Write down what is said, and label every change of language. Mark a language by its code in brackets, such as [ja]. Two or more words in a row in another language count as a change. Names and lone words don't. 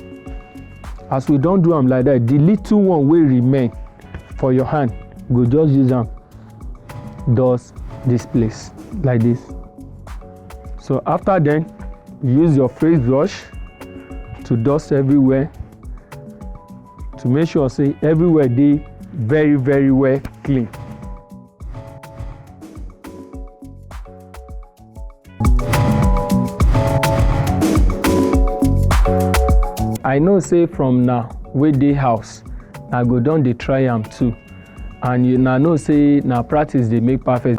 [pcm] As we don't do am like that, the little one will remain for your hand, go just use am dust this place like this. So after then, use your face brush to dust everywhere, to make sure say everywhere dey very well clean. I know say from now wey dey house, I go don dey try am too, and you know say na practice dey make perfect.